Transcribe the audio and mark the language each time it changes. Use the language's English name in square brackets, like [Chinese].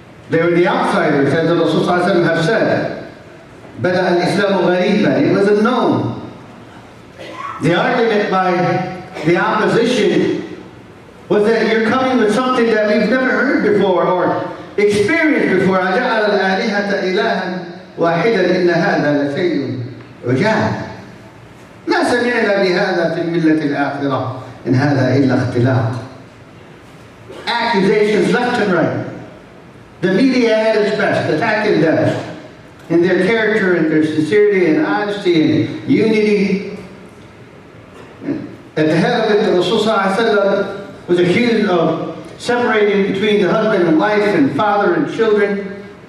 [English] They were the outsiders, as the Rasul sallallahu alaihi wasallam have said. [Arabic] Bada al-Islamu ghariban. [English] It was unknown. The argument by the opposition was that you're coming with something that we've never heard before or experienced before. [Arabic] أَجَعَلَ الْآلِهَةَ إِلَهًا وَاحِدًا إِنَّ هَذَا لَشَيْءٌ عُجَابٌ ما سمعنا بهذا في الملة الآخرة إن هذا إلا اختلاق. [English] Accusations left and right. The media at its best, attacking them in their character and their sincerity and honesty and unity. At the head of it, the Rasul sallallahu alaihi wasallam was accused of separating between the husband and wife and father and children.